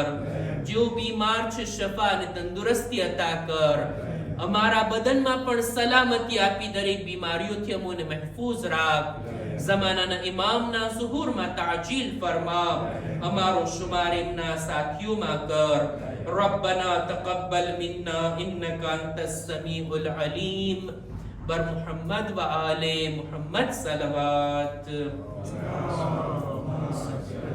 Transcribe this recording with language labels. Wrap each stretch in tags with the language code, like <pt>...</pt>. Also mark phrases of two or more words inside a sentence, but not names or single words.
<gu>જેઓ બીમાર છે શફા અને તંદુરસ્તી અતા કર. અમારા બદનમાં પણ સલામતી આપી દરેક બીમારીઓથી અમોને મહેફૂઝ રાખ. ઝમાનાના ઇમામના ઝુહુરમાં તાજીલ ફરમા. અમારો શુમાર એમના સાથીઓમાં કર.</gu> <ar>ربنا تقبل منا إنك أنت السميع العليم.</ar> <fa>بر محمد و آل محمد صلوات.</fa>